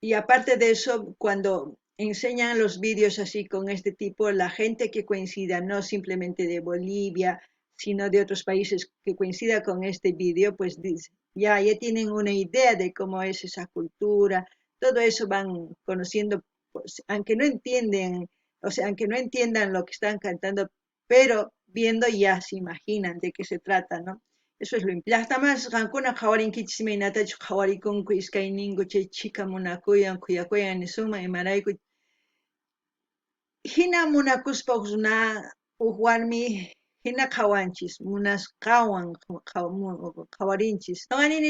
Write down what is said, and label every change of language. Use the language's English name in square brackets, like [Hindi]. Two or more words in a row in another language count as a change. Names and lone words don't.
[Spanish] Y aparte de eso, cuando enseñan los vídeos así con este tipo, la gente que coincida, no simplemente de Bolivia, sino de otros países que coincida con este vídeo, pues dice, ya tienen una idea de cómo es esa cultura, todo eso van conociendo, pues, aunque no entienden, o sea, aunque no entiendan lo que están cantando, pero viendo ya se imaginan de qué se trata, ¿no? Eso es lo importante. [Quechua] Llaqtamas qankuna qhawarinkichis imaynatachu qhawarikunku iskayningu chay chika munakuyan kuyakuyan nisuma imarayku hina munakuspa runa warmi hina qhawanchis munasqawan qhawarinchis noqanini